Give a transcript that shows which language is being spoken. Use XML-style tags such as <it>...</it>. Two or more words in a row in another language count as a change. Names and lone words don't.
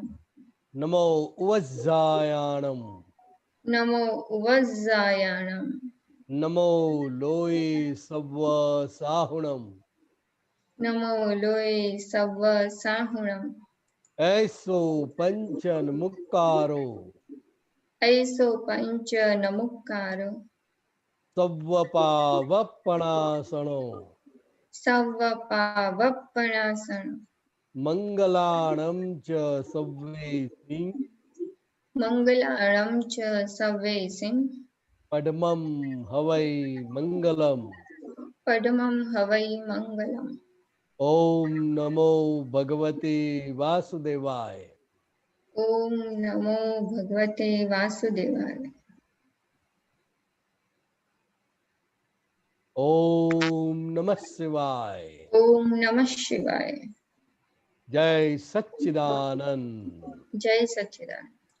<pra>નમો ઉવજ્જાયાણમ. નમો વજ્જાયાણમ. નમો લોય સવ્વ સાહુણમ. નમો લોય સવ્વ સાહુણમ. એસો પંચન મુક્કારો. ऐसो पंच नमुक्कारो. સવ્વપાવપણાસણો. सव्वपावप्पणासन. મંગલાણમ ચ સવ્વે मंगलाणं च सव्वेसिं. પડમમ હવૈ મંગલમ. पद्मं हवै मङ्गलम्.</pra> <sa>ઓમ નમો ભગવતે વાસુદેવાય. ॐ नमो भगवते वासुदेवाय. ઓમ નમઃ શિવાય. ॐ नमः शिवाय. જય સચ્ચિદાનંદ. जय सच्चिदानंद.</sa>